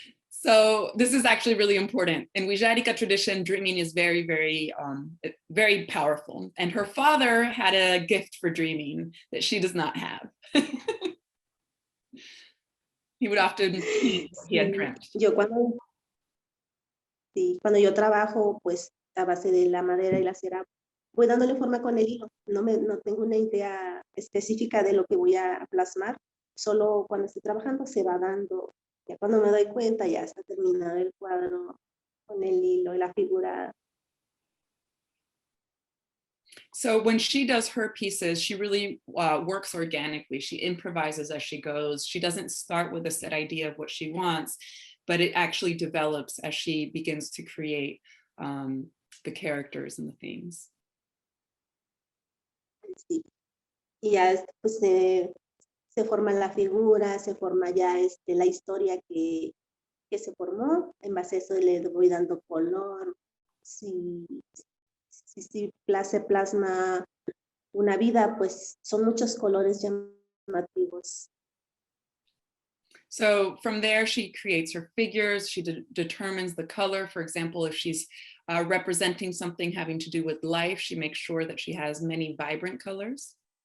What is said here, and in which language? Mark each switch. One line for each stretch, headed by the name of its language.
English: So this is actually really important. In Wixárika tradition, dreaming is very, very, very powerful. And her father had a gift for dreaming that she does not have. He would often repeat what he had dreamt.
Spanish: Cuando yo trabajo, pues a base de la madera y la cera, voy dándole forma con el hilo. No tengo una idea específica de lo que voy a plasmar. Solo cuando estoy trabajando se va dando Ya cuando me doy cuenta, ya está terminado el cuadro con el hilo y la figura.
English: So when she does her pieces, she really works organically. She improvises as she goes. She doesn't start with a set idea of what she wants, but it actually develops as she begins to create the characters and the themes.
Spanish: Sí. Y ya pues, se forma la figura, se forma ya la historia que se formó. En base a eso le voy dando color. Si se plasma una vida, pues son muchos colores llamativos.
English: So from there, she creates her figures. She determines the color. For example, if she's representing something having to do with life, she makes sure that she has many vibrant colors.